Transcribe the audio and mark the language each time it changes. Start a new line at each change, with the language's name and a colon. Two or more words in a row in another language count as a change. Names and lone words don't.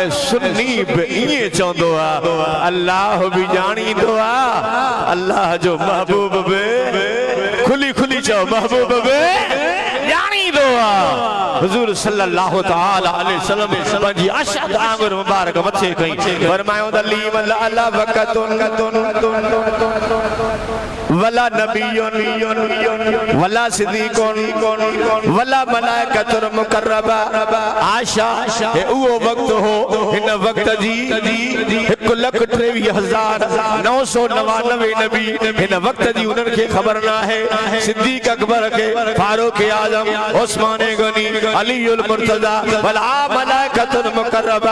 Sindhi: ऐं सुन्नी बि ईअं चवंदो आहे अल्लाह बि ॼाणींदो आहे, अल्लाह जो महबूब बि खुली खुली चओ महबूब बि ॼाणींदो आहे। हुजूर
Arabic: صلى الله تعالى عليه وسلم
Sindhi: पंहिंजी अशद आंगुर मुबारक मथे कई, फरमायो त
Arabic: لي ولا إلا وقت ولا نبي ولا صديق ولا ملائكة مقربة.
Sindhi: आयशा हे उहो वक्त हो, हिन वक्त जी 1,23,999 नबी हिन वक्त जी उन्हनि खे ख़बर न आहे। सिद्दीक अकबर खे, फारूक आज़म, उस्मान गनी, अलीउल मुर्तज़ा
Arabic: ولا ملائكة مقربة.